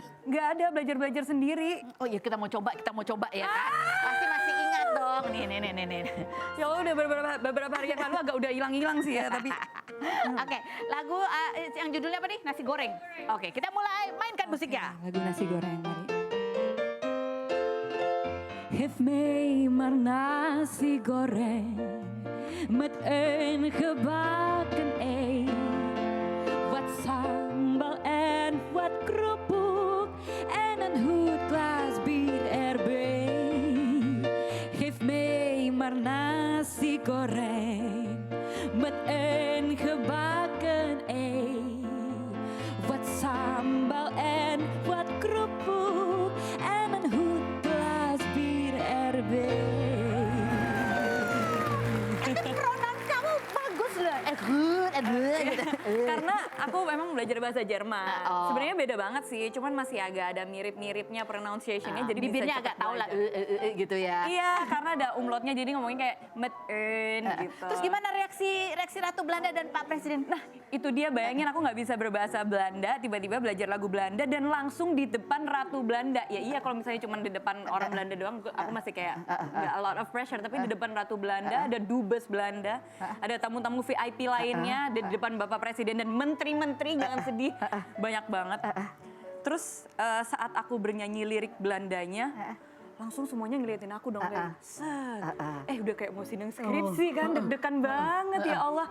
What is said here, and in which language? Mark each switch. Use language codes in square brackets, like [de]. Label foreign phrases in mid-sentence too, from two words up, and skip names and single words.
[id] Gak ada, belajar sendiri. Oh iya kita mau coba ya Kak. Pasti masih ingat dong. Nih. Ya Allah udah beberapa hari yang lalu agak udah hilang sih ya tapi. Oke, lagu yang judulnya apa nih? Nasi goreng. Oke, kita mulai mainkan musiknya. Lagu nasi goreng, mari. [nl] Geef mij maar nasi goreng met een gebakken ei, wat sambal en wat kroephoek en een goed glas bier erbij. Geef mij maar nasi goreng met een gebakken ei, wat sambal en wat kroephoek en een goed glas bier erbij. [id] Pronoun kamu bagus loh. Good gitu. Karena aku memang belajar bahasa Jerman. Oh. Sebenarnya beda banget sih, cuman masih agak ada mirip-miripnya pronunciation-nya, jadi bibirnya bisa agak cepat tahu lah belajar. gitu ya. Iya, karena ada umlautnya jadi ngomongin kayak met gitu. Terus gimana reaksi Ratu Belanda dan Pak Presiden? Nah, itu dia, bayangin aku nggak bisa berbahasa Belanda, tiba-tiba belajar lagu Belanda dan langsung di depan Ratu Belanda. Ya iya, kalau misalnya cuma di depan orang Belanda doang, aku masih kayak nggak [en] a lot of pressure. [id] Tapi di depan Ratu Belanda, ada dubes Belanda, ada tamu-tamu VIP lainnya, ada di depan Bapak Presiden dan menteri-menteri, jangan sedih, banyak banget. Terus saat aku bernyanyi lirik Belandanya, langsung semuanya ngeliatin aku dong kayak set. Udah kayak mau sidang skripsi kan, deg-degan banget ya Allah.